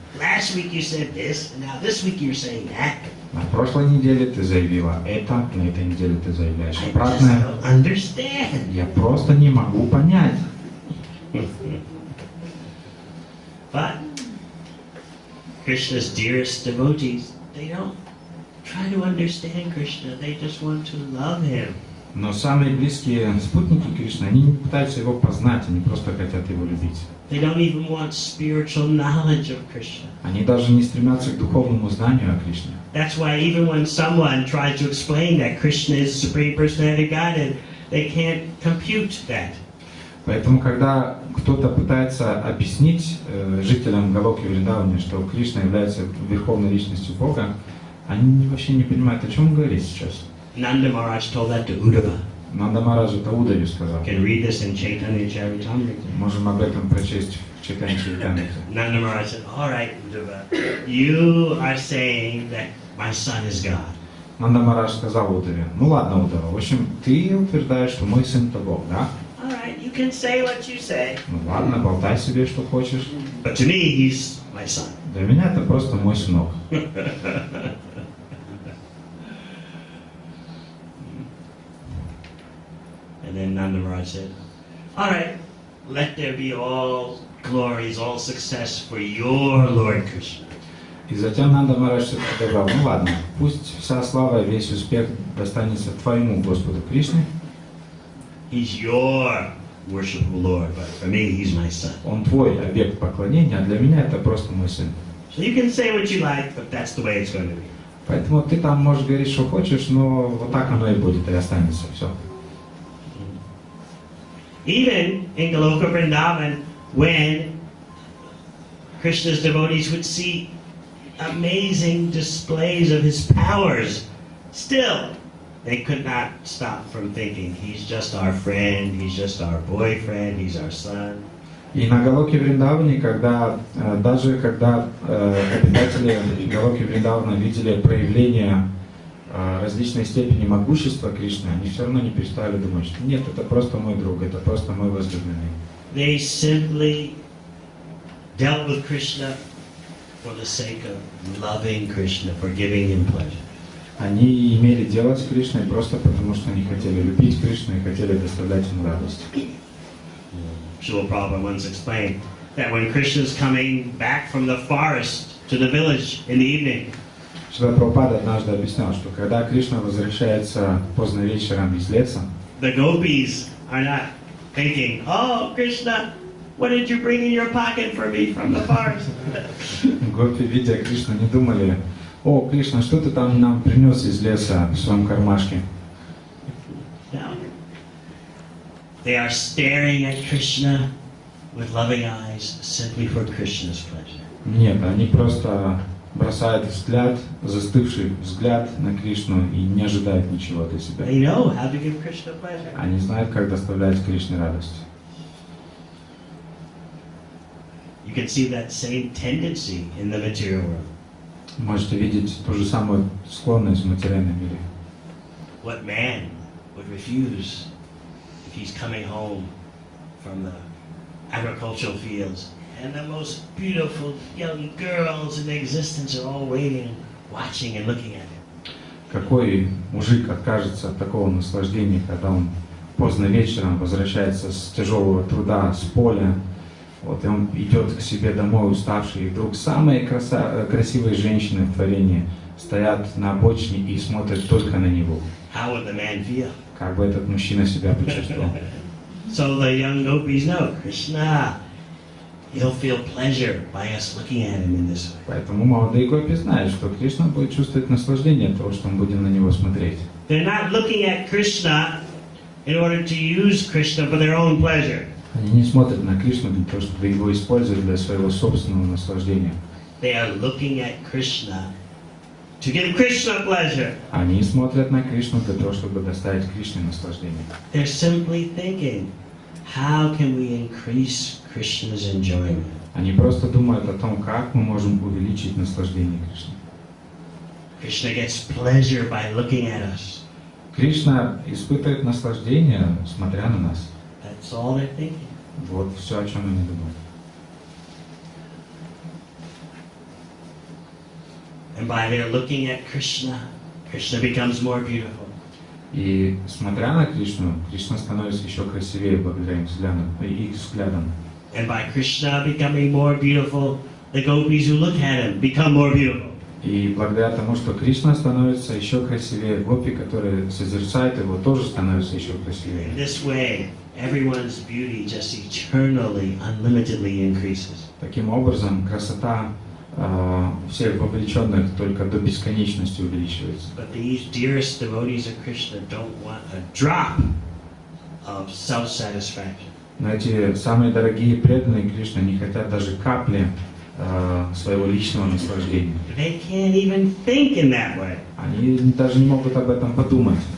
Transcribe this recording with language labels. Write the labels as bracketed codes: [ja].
[en] Last week you said this, and now this week you're saying that. [ru] На прошлой неделе ты заявила это, на этой неделе ты заявляешь [en] I just [ru] обратное. [en] don't understand. [ru] Я просто не могу понять. [en] But Krishna's dearest devotees, they don't try to understand Krishna, they just want to love him. [ru] Но самые близкие спутники Кришны, они не пытаются его познать, они просто хотят его любить. [en] They don't even want spiritual knowledge of Krishna. [ru] Они даже не стремятся к духовному знанию о Кришне. [en] That's why even when someone tries to explain that Krishna is the Supreme Personality of Godhead, they can't compute that. [ru] Поэтому, когда кто-то пытается объяснить жителям Галоки Вриндавани, что Кришна является верховной личностью Бога, они вообще не понимают, о чем он говорит сейчас. [en] Nanda Maharaj told that to Uddhava. [ru] Нанда Махарадж это Удаве сказал. [en] You can read this in Chaitanya Charitamrita. [ru] Можем об этом прочесть в Чайтанье Чаритамрите. [en] Nanda Maharaj said, all right, Uddhava, you are saying that my son is God. [ru] Нанда Махарадж сказал Удаве, ну ладно, Удава, в общем, ты утверждаешь, что мой сын это Бог, да? [en] All right, you can say what you say. [ru] Ну ладно, болтай себе, что хочешь. [en] But to me, he's my son. [ru] Для меня это просто мой сынок. [en] And then Nanda Maharaj said, all right, let there be all glories, all success for your Lord Krishna. [ru] И затем Нанда Махарадж все-таки сказал, ну ладно, пусть вся слава, весь успех достанется твоему Господу Кришне. [en] He's your worshipful Lord, but for me, he's my son. [ru] Он твой объект поклонения, а для меня это просто мой сын. [en] So you can say what you like, but that's the way it's going to be. [ru] Поэтому ты там можешь говорить, что хочешь, но вот так оно и будет, и останется все. [en] Even in Goloka Vrindavan, when Krishna's devotees would see amazing displays of his powers, still they could not stop from thinking, he's just our friend, he's just our boyfriend, he's our son. [ru] И на Галоке Вриндаване, даже когда обитатели Галоки Вриндавана видели проявление различной степени могущества Кришны, они все равно не перестали думать, что нет, это просто мой друг, это просто мой возлюбленный. [en] They simply dealt with Krishna for the sake of loving Krishna, for giving him pleasure. [ru] Они имели дело с Кришной просто потому, что они хотели любить Кришну и хотели доставлять ему радость. [en] Srila Prabhupada once explained that when Krishna is coming back from the forest to the village in the evening, [ru] Шрила Прабхупада однажды объяснял, что когда Кришна возвращается поздно вечером из леса, [en] the gopis are not thinking, "Oh, Krishna, what did you bring in your pocket for me from the forest?" [ru] гопи, видя Кришну, не думали, «О, Кришна, что ты там нам принес из леса в своем кармашке?» [en] No. They are staring at Krishna with loving eyes simply for Krishna's pleasure. [ru] Нет, они просто бросают взгляд, застывший взгляд на Кришну и не ожидают ничего для себя. [en] They know how to give Krishna pleasure. [ru] Они знают, как доставлять Кришне радость. [en] You can see that same tendency in the material world. [ru] Можете видеть ту же самую склонность в материальном мире. [en] What man would refuse if he's coming home from the agricultural fields and the most beautiful young girls in existence are all waiting, watching and looking at him? [ru] Какой мужик откажется от такого наслаждения, когда он поздно вечером возвращается с тяжелого труда, с поля, вот, и он идет к себе домой уставший, и вдруг самые красивые женщины в творении стоят на обочине и смотрят только на него. [en] How would the man feel? [ru] Как бы этот мужчина себя почувствовал? [en] So the young gopis know, Krishna, he'll feel pleasure by us looking at him in this way. [ru] Поэтому молодые гопи знают, что Кришна будет чувствовать наслаждение от того, что мы будем на него смотреть. [en] They're not looking at Krishna in order to use Krishna for their own pleasure. [ru] Они не смотрят на Кришну для того, чтобы его использовать для своего собственного наслаждения. [en] They are looking at Krishna to give Krishna pleasure. [ru] Они смотрят на Кришну для того, чтобы доставить Кришне наслаждение. [en] They're simply thinking, how can we increase Krishna's enjoyment? [ru] Они просто думают о том, как мы можем увеличить наслаждение Кришны. [en] Krishna gets pleasure by looking at us. [ru] Кришна испытывает наслаждение, смотря на нас. [en] That's all they're thinking. [ru] Вот все, о чем они думают. [en] And by their looking at Krishna, Krishna becomes more beautiful. [ru] И смотря на Кришну, Кришна становится еще красивее благодаря их взглядам. [en] And by Krishna becoming more beautiful, the gopis who look at him become more beautiful. [ru] И благодаря тому, что Кришна становится еще красивее, гопи, которые созерцают его, тоже становятся еще красивее. [en] In this way, everyone's beauty just eternally, unlimitedly increases. [ru] Таким образом, красота всех вовлеченных только до бесконечности увеличивается. [en] But these dearest devotees of Krishna don't want a drop of self-satisfaction. [ru] Но эти самые дорогие преданные Кришны не хотят даже капли своего личного наслаждения. [en] They can't even think in that way. [ru] Они даже не могут об этом подумать.